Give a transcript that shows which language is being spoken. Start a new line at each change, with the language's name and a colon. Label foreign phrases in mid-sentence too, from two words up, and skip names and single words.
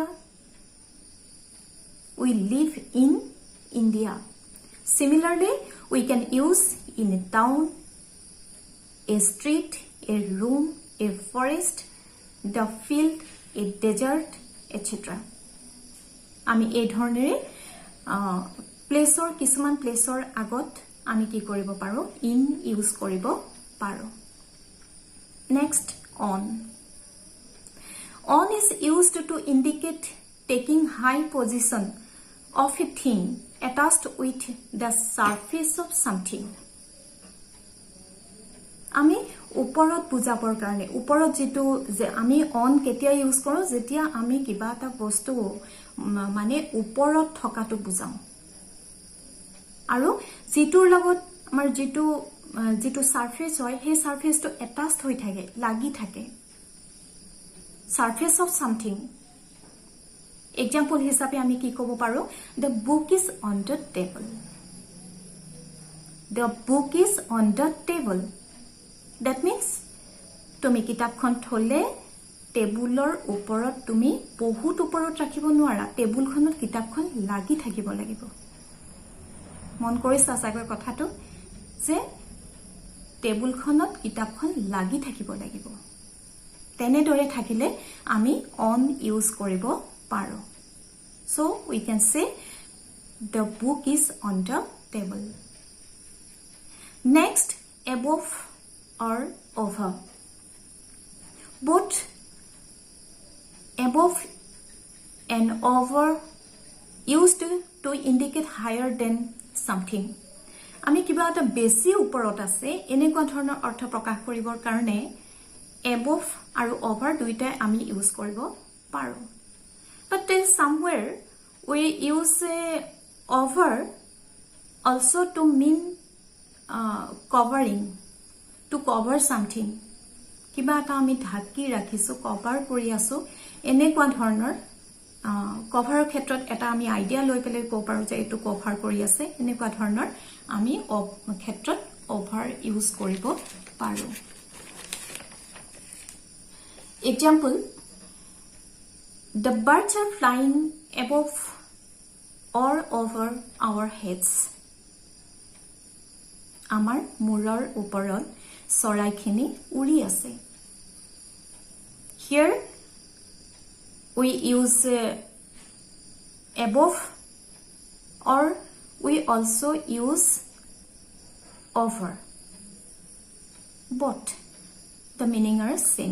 English: India similarly we can use in a town a street a room a forest the field a desert etc
Assamese: আমি এই ধৰণেৰে প্লেসৰ কিছুমান প্লেসৰ আগত আমি কি কৰিব পাৰো
English: in use
Assamese: কৰিব পাৰো
English: next on is used to indicate taking high position of a thing attached with the surface of something
Assamese: আমি ওপৰত বুজাবৰ কাৰণে ওপৰত যেটো যে আমি অন কেতিয়া ইউজ কৰো যেতিয়া আমি কিবা এটা বস্তু মানে ওপৰত থকাটো বুজাও আৰু যেটোৰ লগত আমাৰ যেটো সাৰফেস হয় সেই সাৰফেসটো এটাচড হৈ থাকে লাগি থাকে
English: surface of something example
Assamese: হিচাপে আমি কি ক'ব পাৰো
English: the book is on the table that means
Assamese: তুমি কিতাপখন থলে টেবুলৰ ওপৰত তুমি বহুত ওপৰত ৰাখিব নোৱাৰা টেবুলখনত কিতাপখন লাগি থাকিব লাগিব মন কৰিছা চাগৈ কথাটো যে টেবুলখনত কিতাপখন লাগি থাকিব লাগিব তেনে দৰে থাকিলে আমি
English: on use
Assamese: কৰিব পাৰো
English: so we can say the book is on the table Next, above or over. Both above and over used to indicate higher than something.
Assamese: আমি কিবা এটা বেছি ওপৰত আছে এনেকুৱা ধৰণৰ অৰ্থ প্ৰকাশ কৰিবৰ কাৰণে above আৰু over দুইটাই আমি ইউজ কৰিব পাৰো.
English: But then somewhere we use over also to mean covering, to cover something.
Assamese: কিবা এটা আমি ঢাকি ৰাখিছো, কভাৰ কৰি আছো, এনেকুৱা ধৰণৰ কভাৰৰ ক্ষেত্ৰত এটা আমি আইডিয়া লৈ পেলাই ক'ব পাৰো যে এইটো কভাৰ কৰি আছে, এনেকুৱা ধৰণৰ আমি ক্ষেত্ৰত
English: over use
Assamese: কৰিব পাৰো.
English: Example, the birds are flying above or over our heads.
Assamese: আমাৰ মূৰৰ ওপৰত চৰাইখিনি উৰি আছে.
English: Here we use above or we also use over. Both the meaning are same.